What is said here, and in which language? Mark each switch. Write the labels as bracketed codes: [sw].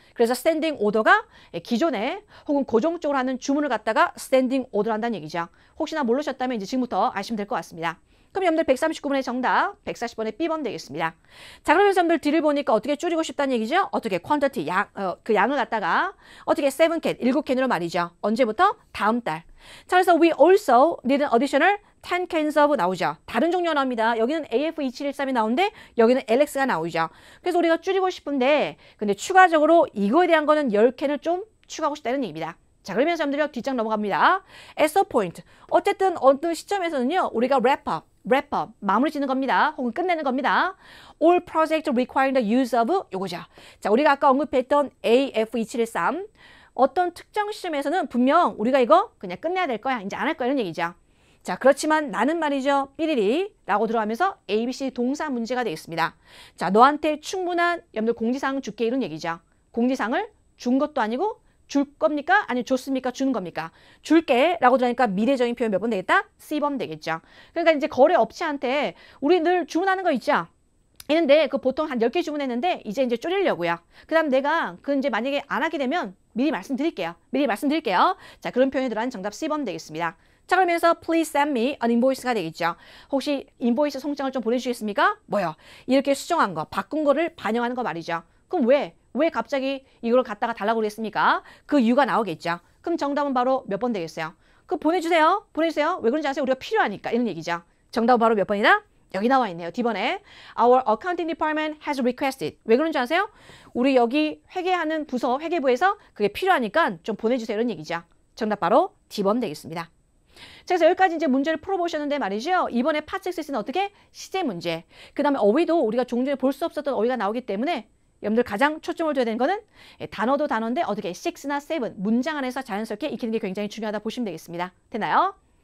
[ko] 그래서 스탠딩 오더가 기존에 혹은 고정적으로 하는 주문을 갖다가 스탠딩 오더를 한다는 얘기죠. 혹시나 모르셨다면 이제 지금부터 아시면 될 것 같습니다. 그럼 여러분들 139번의 정답, 140번의 B번 되겠습니다. 자, 그러면서 여러분들 뒤를 보니까 어떻게 줄이고 싶다는 얘기죠? 어떻게 quantity, 그 양을 갖다가 어떻게 7캔, 7캔으로 말이죠. 언제부터? 다음 달. 자, 그래서 [en] we also need an additional 10 cans of [ko] 나오죠. 다른 종류가 나옵니다. 여기는 AF2713이 나오는데 여기는 LX가 나오죠. 그래서 우리가 줄이고 싶은데 근데 추가적으로 이거에 대한 거는 10캔을 좀 추가하고 싶다는 얘기입니다. 자, 그러면서 여러분들 뒷장 넘어갑니다. [en] As a point. [ko] 어쨌든 어떤 시점에서는요. 우리가 [en] wrap up, [ko] 마무리 짓는 겁니다. 혹은 끝내는 겁니다. [en] All projects requiring the use of [ko] 요거죠. 자, 우리가 아까 언급했던 AF2713 어떤 특정 시점에서는 분명 우리가 이거 그냥 끝내야 될 거야. 이제 안 할 거야 이런 얘기죠. 자, 그렇지만 나는 말이죠. 삐리리 라고 들어가면서 ABC 동사 문제가 되겠습니다. 자, 너한테 충분한 여러분들 공지사항 줄게 이런 얘기죠. 공지사항을 준 것도 아니고 줄 겁니까? 아니면 줬습니까? 주는 겁니까? 줄게 라고 들어가니까 미래적인 표현 몇 번 되겠다? C번 되겠죠. 그러니까 이제 거래 업체한테 우리 늘 주문하는 거 있죠? 있는데 그 보통 한 10개 주문했는데 이제 줄이려고요. 그 다음 내가 그 이제 만약에 안 하게 되면 미리 말씀드릴게요. 자, 그런 표현이 들어간 정답 C번 되겠습니다. 자, 그러면서 [en] please send me an invoice [ko] 가 되겠죠. 혹시 인보이스 송장을 좀 보내주시겠습니까? 뭐요? 이렇게 수정한 거, 바꾼 거를 반영하는 거 말이죠. 그럼 왜 갑자기 이걸 갖다가 달라고 그랬습니까? 그 이유가 나오겠죠. 그럼 정답은 바로 몇 번 되겠어요? 그 보내주세요. 왜 그런지 아세요? 우리가 필요하니까 이런 얘기죠. 정답은 바로 몇 번이다? 여기 나와 있네요. D번에 [en] Our accounting department has requested. [ko] 왜 그런지 아세요? 우리 여기 회계하는 부서, 회계부에서 그게 필요하니까 좀 보내주세요. 이런 얘기죠. 정답 바로 D번 되겠습니다. 자, 그래서 여기까지 이제 문제를 풀어보셨는데 말이죠. 이번에 파트 6는 어떻게? 시제 문제. 그 다음에 어휘도 우리가 종종에 볼 수 없었던 어휘가 나오기 때문에 여러분들 가장 초점을 둬야 되는 거는 단어도 단어인데 어떻게 6나 7 문장 안에서 자연스럽게 익히는 게 굉장히 중요하다 보시면 되겠습니다. 됐나요?